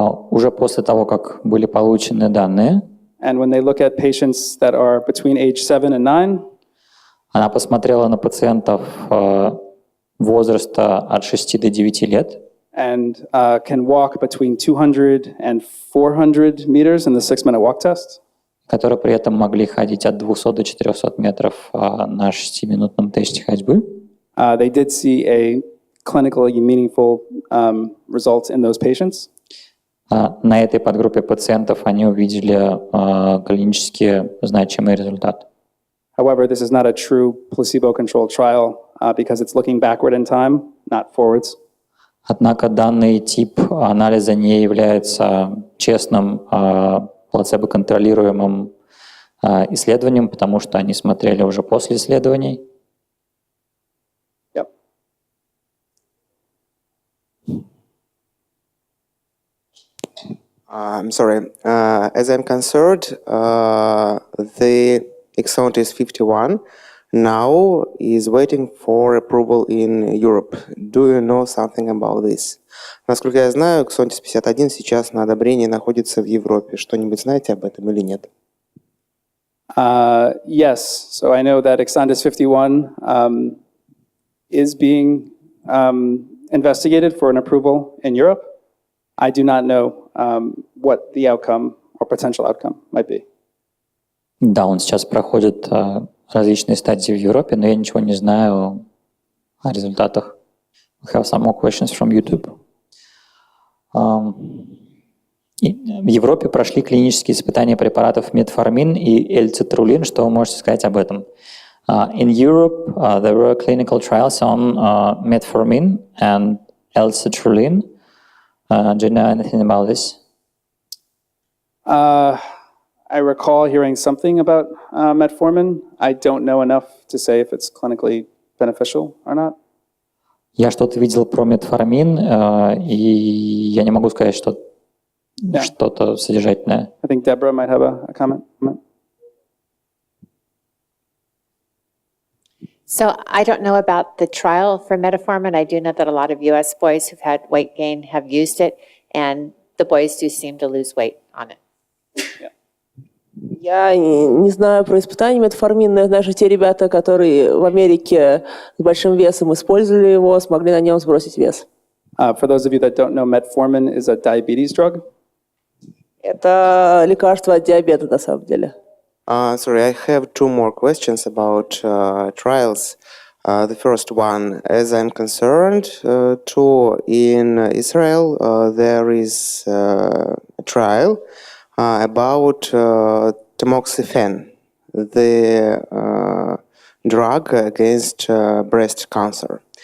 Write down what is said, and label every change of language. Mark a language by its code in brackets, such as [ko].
[ru] Уже после того, как были получены данные, [en] And when they look at patients that are between age 7 and 9, [ru] она посмотрела на пациентов возраста от 6 до 9 лет, [en] and can walk between 200 and 400 meters in the 6-minute walk test. [ru] которые при этом могли ходить от 200 до 400 метров на 6-минутном тесте ходьбы. [en] They did see a clinically meaningful result in those patients. [ru] На этой подгруппе пациентов они увидели клинически значимый результат. [en] However, this is not a true placebo-controlled trial because it's looking backward in time, not forwards. [ru] Однако данный тип анализа не является честным плацебо-контролируемым исследованием, потому что они смотрели уже после исследований. [en] Yep. I'm sorry. As I'm concerned, the Exontis 51 now is waiting for approval in Europe. Do you know something about this? [ru] Насколько я знаю, Exontis 51 сейчас на одобрении находится в Европе. Что-нибудь знаете об этом или нет? [en] Yes, so I know that Exondis 51 is being investigated for an approval in Europe. I do not know what the outcome or potential outcome might be. [ru] Да, он сейчас проходит различные стадии в Европе, но я ничего не знаю о результатах. [en] We have some more questions from YouTube. [ru] В Европе прошли клинические испытания препаратов метформин и эльцитрулин. Что вы можете сказать об этом? [en] In Europe, there were clinical trials on metformin and elcitrulin. Do you know anything about this? I recall hearing something about metformin. I don't know enough to say if it's clinically beneficial or not. [ru] Я что-то видел про метформин, и я не могу сказать, что что-то содержательное. [en] I think Deborah might have a comment. So I don't know about the trial for metformin. I do know that a lot of U.S. boys who've had weight gain have used it, and the boys do seem to lose weight on it. Yeah. [ru] Я не знаю про испытания метформина, но я знаю, что те ребята, которые в Америке с большим весом использовали его, смогли на нем сбросить вес. [en] For those of you that don't know, metformin is a diabetes drug. [ru] Это лекарство от диабета, на самом деле. [en] Sorry, I have two more questions about trials. The first one, as I'm concerned, in Israel there is a trial about tamoxifen, the drug against breast cancer.